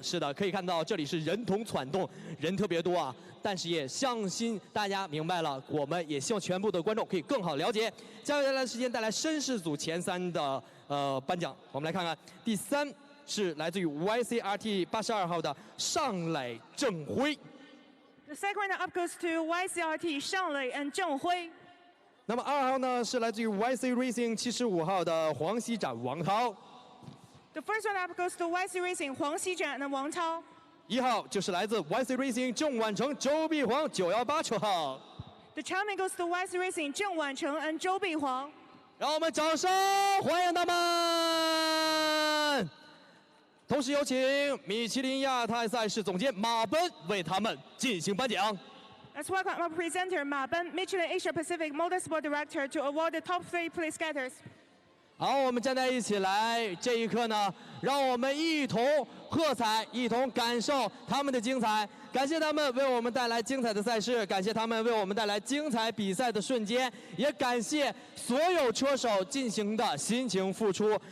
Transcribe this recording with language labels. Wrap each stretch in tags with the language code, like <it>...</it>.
<zh>是的，可以看到这里是人头攒动，人特别多啊。但是也相信大家明白了，我们也希望全部的观众可以更好了解。接下来的时间带来绅士组前3的颁奖，我们来看看。第3是来自于 YCRT 82号的上磊正辉。</zh> <en>The The second runner-up goes to YCRT 尚磊 and 郑辉。</en> <zh>那么2号呢是来自于 YC Racing 75号的黄熙展王涛。</zh> <en>The first runner-up goes to YC Racing 黄熙展 and 王涛。</en> <zh>1号就是来自 YC Racing 郑婉成周碧黄918车号。</zh> <en>The champion goes to YC Racing 郑婉成 and 周碧黄。</en> <zh>让我们掌声欢迎他们！同时有请米其林亚太赛事总监马奔为他们进行颁奖。</zh> <en>Let's welcome our presenter Ma Ben, Michelin Asia Pacific Motorsport Director, to award the top 3 place getters.</en> <zh>好，我们站在一起来，这一刻呢，让我们一同喝彩，一同感受他们的精彩。感谢他们为我们带来精彩的赛事，感谢他们为我们带来精彩比赛的瞬间，也感谢所有车手进行的辛勤付出。</zh>